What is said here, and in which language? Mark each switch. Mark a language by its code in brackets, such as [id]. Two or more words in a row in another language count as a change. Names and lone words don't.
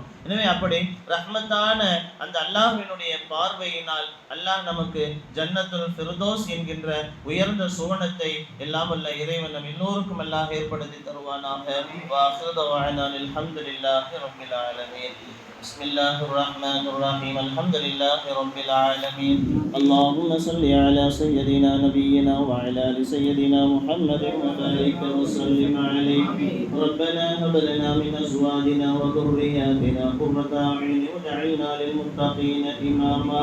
[ta] எனவே அப்படி ரஹ்மத்தான அந்த அல்லாஹ்வினுடைய பார்வையினால் அல்லாஹ் நமக்கு ஜன்னத்துல் ஃபிர்தௌஸ் என்கின்ற உயர்ந்த சுவனத்தை எல்லாம் வல்ல இறைவன் நம் எல்லோருக்கும் அல்லாஹ் ஏற்படுத்தி தருவானாக. [ar] وآخر دعوانا الحمد لله رب العالمين. بسم الله الرحمن الرحيم. الحمد لله رب العالمين. اللهم صل على سيدنا نبينا وعلى ال سيدنا محمد وبارك وسلم عليه. ربنا هب لنا من ازواجنا وذرياتنا قرة اعين واجعلنا للمتقين اماما.